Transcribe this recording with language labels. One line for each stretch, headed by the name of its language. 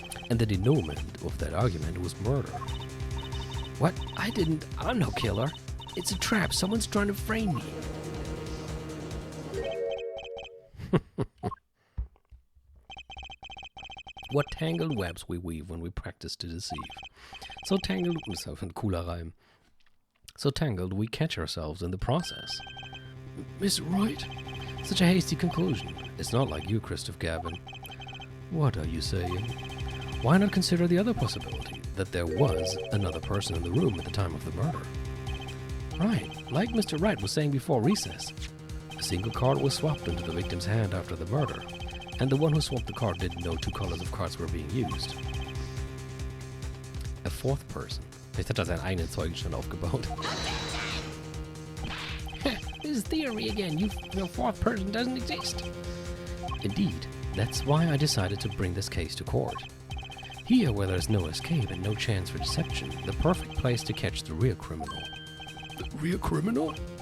English: And the denouement of that argument was murder. What? I'm no killer. It's a trap. Someone's trying to frame me. What tangled webs we weave when we practice to deceive. So tangled,
German: ist ein cooler Reim.
English: So tangled we catch ourselves in the process. Miss Wright? Such a hasty conclusion. It's not like you, Christoph Gavin. What are you saying? Why not consider the other possibility, that there was another person in the room at the time of the murder? Right, like Mr. Wright was saying before recess. A single card was swapped into the victim's hand after the murder, and the one who swapped the card didn't know 2 colors of cards were being used. A 4th person.
German: Vielleicht hat er seinen eigenen Zeugenstand aufgebaut.
English: This is theory again. Your 4th person doesn't exist. Indeed, that's why I decided to bring this case to court. Here, where there's no escape and no chance for deception, the perfect place to catch the real criminal. The real criminal?